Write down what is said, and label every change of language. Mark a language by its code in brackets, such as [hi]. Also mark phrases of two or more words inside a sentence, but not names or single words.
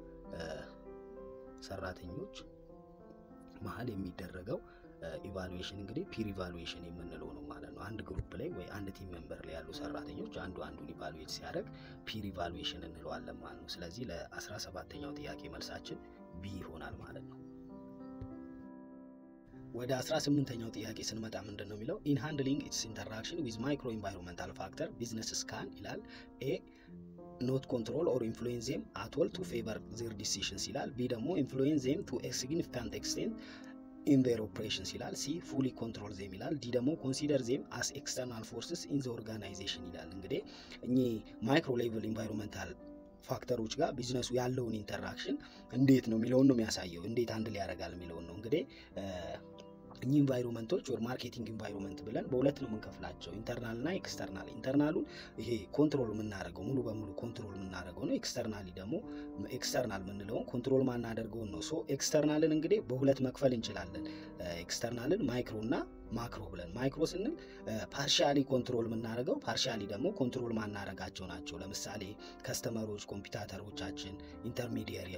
[am] ሰራተኞች መሀል የሚደረገው ኢቫሉዌሽን እንግዲህ [en] peer evaluation [am] የምንለው ነው ማለት ነው። አንድ ግሩፕ ላይ ወይ አንድ [en] team member [am] ላይ ያሉ ሰራተኞች አንዱን ኢቫሉዌት ሲያደርግ [en] peer evaluation [am] እንለዋለን ማለት ነው። ስለዚህ ለ17ኛው ጥያቄ መልሳችን ቢ ይሆናል ማለት ነው። ወደ 18ኛው ጥያቄ ስንመጣ ምንድነው የሚለው [en] in handling its interaction with micro environmental factor business scan [am] ይላል። ኤ not [en] control or influence them at all to favor their decisions [am] ይላል። ቢ ደግሞ [en] influence them to a significant extent in their operations [am] ይላል። ሲ [en] fully control them [am] ይላል። ዲ ደግሞ [en] consider them as external forces in the organization [am] ይላል። እንግዲህ እኚህ [en] micro level environmental factors [am] ጋር ቢዝነሱ ያለውን ኢንተራክሽን እንዴት ነው የሚለውን ነው የሚያሳየው። እንዴት አንድ ሊያደርጋል የሚለውን ነው። እንግዲህ እኚህ ኢንቫይሮንመንቶች ወር [en] marketing environment [am] ብለን በሁለት ነው የምንከፍላቸው፣ ኢንተርናል እና ኤክስተርናል። ኢንተርናሉን ይሄ ኮንትሮል የምናደርገው ሙሉ በሙሉ ኮንትሮል የምናደርገው ነው። ኤክስተርናሊ ደግሞ ኤክስተርናል የምንለውን ኮንትሮል ማናደርገው ነው። ሶ ኤክስተርናልን እንግዲህ በሁለት መክፈል እንችላለን። ኤክስተርናልን ማይክሮ እና ማክሮ ብለን ማይክሮ ስንል [en] partially control [am] የምናደርገው፣ ፓርሻሊ ደግሞ ኮንትሮል ማናደርጋቸው ናቸው። ለምሳሌ ከስተመሮች፣ ኮምፒውተሮቻችን፣ ኢንተርሚዲየሪ